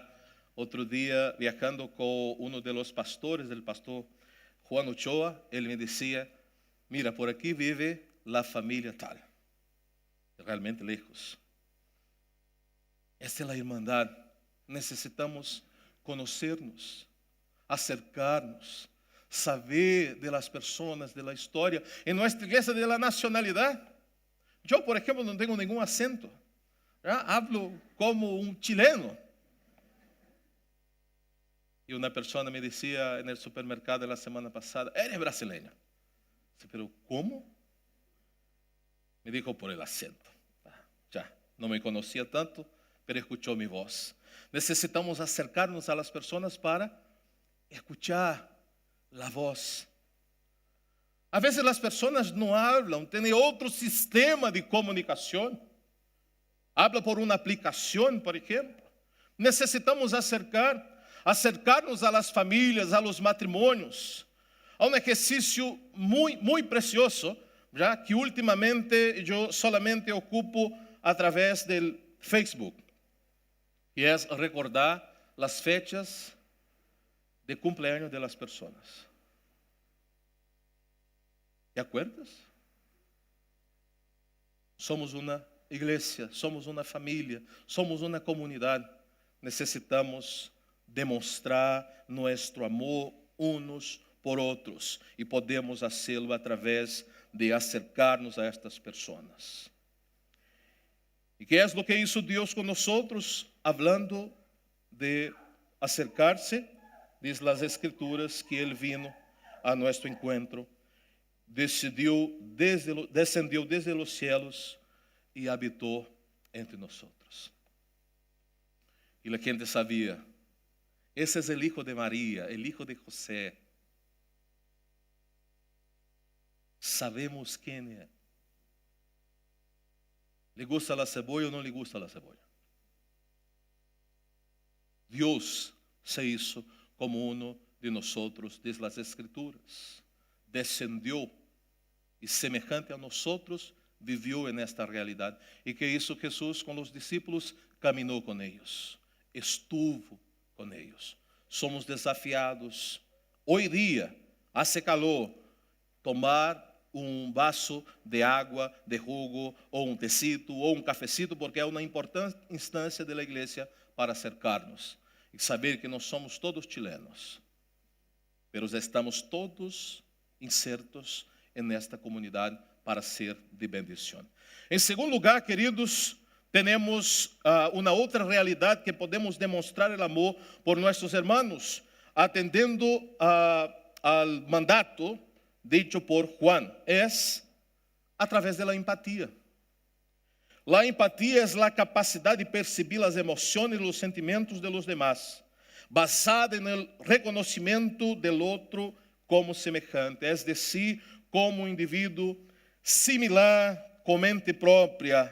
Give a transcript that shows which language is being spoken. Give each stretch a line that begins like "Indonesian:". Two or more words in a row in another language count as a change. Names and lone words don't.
Portuguese: Outro dia, viajando com um dos pastores, o pastor Juan Ochoa, ele me dizia, mira, por aqui vive a família tal.
Spanish: Realmente lejos.
Portuguese: Esta é a irmandade. Necessitamos conhecer-nos, acercar-nos, saber
Spanish: de las
Portuguese: pessoas,
Spanish: de la
Portuguese: história. Em nossa igreja,
Spanish: de la
Portuguese: nacionalidade. Eu, por exemplo, não tenho nenhum acento.
Spanish: Hablo como um chileno.
Portuguese: E uma pessoa me dizia no supermercado na semana passada,
Spanish: eres brasileña. Pero como? Me dijo por el acento.
Portuguese: Já, não me conhecia tanto, pero escuchou minha voz. Necessitamos acercar-nos a las pessoas para escuchar a voz. A vezes as pessoas não hablam, têm outro sistema de comunicação. Habla por uma aplicação, por exemplo. Necessitamos acercar-nos a las famílias, a los matrimônios, a um exercício muito precioso, já que ultimamente eu solamente ocupo a través do Facebook, que é recordar as
Spanish: fechas de cumpleaños de las
Portuguese: pessoas.
Spanish: ¿Te acuerdas?
Portuguese: Somos uma igreja, somos uma família, somos uma comunidade. Necessitamos demonstrar nosso amor uns por outros e podemos fazê-lo através de acercar-nos a estas pessoas. E que é o que hizo Deus com nós,
Spanish: hablando de acercar-se,
Portuguese: diz as Escrituras que Ele vino a nosso encontro, descendeu desde os céus e habitou entre nós. E a gente sabia, esse é o Hijo de Maria, o Hijo de José. Sabemos quem é.
Spanish: ¿Le gusta la cebolla
Portuguese: ou não
Spanish: le gusta la cebolla? Deus se hizo como uno de nosotros, diz las Escrituras. Descendió e semejante a nosotros vivió en esta realidade. E que hizo Jesús con los discípulos?
Portuguese: Caminhou com eles, estuvo com eles. Somos desafiados, hoje dia, hace calor, tomar um vaso de água, de jugo, ou um tecito, ou um cafecito, porque é uma importante instância da igreja para acercar-nos e saber que nós somos todos chilenos, mas estamos todos insertos nesta comunidade para ser de bendição. Em segundo lugar, queridos, temos uma outra realidade que podemos demonstrar o amor por nossos irmãos, atendendo ao mandato dicho por Juan,
Spanish: es a través de la empatía. La empatía es la capacidad de percibir las emociones y los sentimientos de los demás, basada en el reconocimiento del otro como semejante, es decir, como un individuo similar con mente propia.